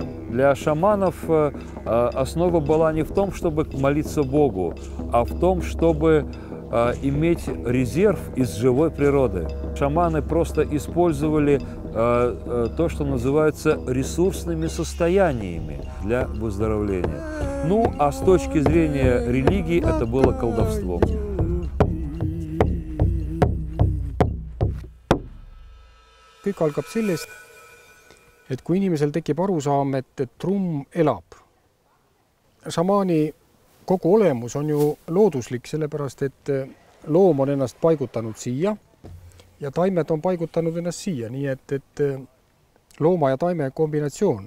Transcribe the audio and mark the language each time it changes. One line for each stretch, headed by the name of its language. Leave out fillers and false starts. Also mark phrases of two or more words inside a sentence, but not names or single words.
Russian: Для шаманов основа была не в том, чтобы молиться Богу, а в том, чтобы иметь резерв из живой природы. Шаманы просто использовали то, что называется ресурсными состояниями для выздоровления. Ну, а с точки зрения религии это было колдовством.
Estonian: Kõik algab sellest, et kui inimesel tekib arusaam, et trumm elab. Šamaani kogu olemus on ju looduslik, sellepärast et loom on ennast paigutanud siia ja taimed on paigutanud ennast siia, nii et looma ja taime kombinatsioon.